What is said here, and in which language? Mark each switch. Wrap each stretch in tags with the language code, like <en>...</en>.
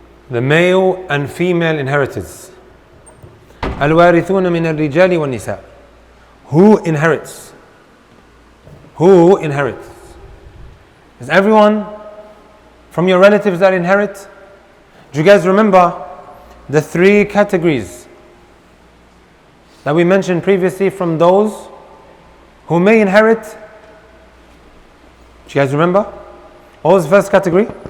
<en>the male and female inheritors.</en> <ar>الوارثون من الرجال والنساء.</ar> <en>Who inherits? Who inherits? Is everyone from your relatives that inherit? Do you guys remember the 3 categories that we mentioned previously from those who may inherit? Do you guys remember? What was the first category?</en>